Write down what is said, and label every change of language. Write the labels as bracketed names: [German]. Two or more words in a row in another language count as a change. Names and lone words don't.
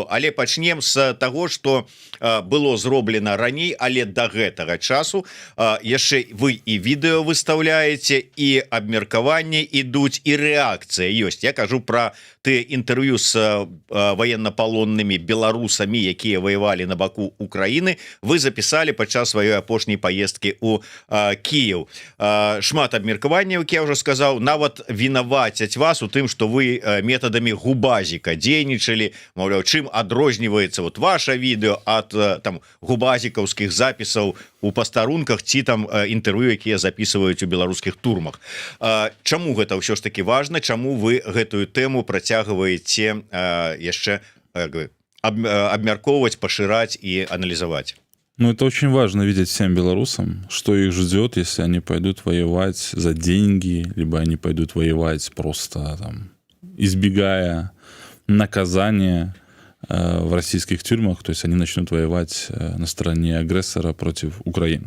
[Belarusian] Але пачнем з таго, што было зроблена раней, але да гэтага часу яшчэ вы і відэо выстаўляеце, і абмеркаванні ідуць, і рэакцыя ёсць. Я кажу пра тыя інтэрв'ю з ваеннапалоннымі беларусамі, якія воевалі на баку Украины, [Russian] вы записали [Belarusian] падчас сваёй апошняй поездки у Киев. Шмат абмеркаванняў, як я [Russian] уже сказал, [Belarusian] нават вінавацяць вас у тым, что вы методами губазіка дзейнічалі, маўляў, чым адрозніваецца вот ваше відео от там губазікаўскіх запісаў у пастарунках ці там інтэрв'ю, якія записываюць у беларускіх турмах. Чаму гэта ўсё ж таки важно? Чаму вы гэтую тэму працягваеце яшчэ обмерковывать, поширать и анализовать? [Russian] Ну, это очень важно видеть всем белорусам, что их ждет, если они пойдут воевать за деньги, либо они пойдут воевать просто там, избегая наказания в российских тюрьмах, то есть они начнут воевать на стороне агрессора против Украины.